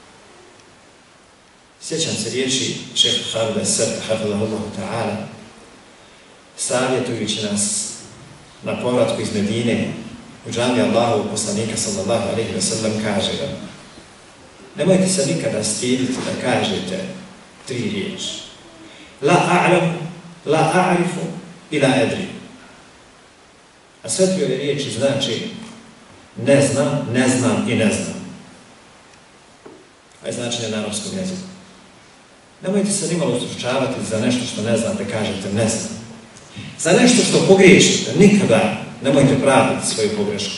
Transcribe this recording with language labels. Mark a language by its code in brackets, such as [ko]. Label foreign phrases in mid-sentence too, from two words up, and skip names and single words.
[bs] Sjećam se riječi šeha Halida Srta, [ar] حفظه الله تعالى, [bs] savjetujući nas na povratku iz Medine u džami Allahovog poslanika [ar] صلى الله عليه وسلم, [bs] kaže da nemojte se nikada stiditi da kažete 3 riječi. [ar] لا أعلم، لا أعرف و لا أدري. [bs] A sve 3 ove riječi znači ne znam, ne znam i ne znam. A je značenje na arapskom jeziku. Nemojte se nimalo ustručavati za nešto što ne znate, kažete ne znam. Za nešto što pogriješite, nikada nemojte praviti svoju pogrešku.